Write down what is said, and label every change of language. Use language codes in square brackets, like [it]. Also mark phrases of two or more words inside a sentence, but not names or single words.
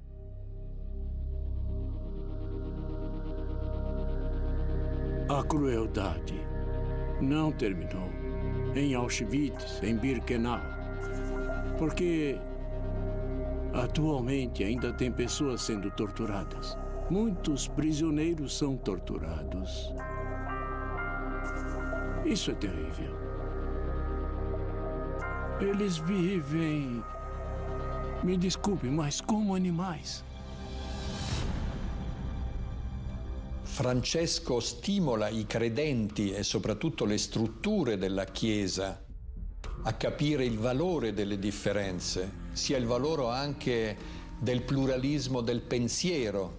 [pt] A crueldade não terminou em Auschwitz, em Birkenau, porque atualmente ainda tem pessoas sendo torturadas. Muitos prisioneiros são torturados. Isso é terrível. Eles vivem, me desculpe, mas como animais. [it] Francesco stimola i credenti e soprattutto le strutture della Chiesa a capire il valore delle differenze, sia il valore anche del pluralismo del pensiero.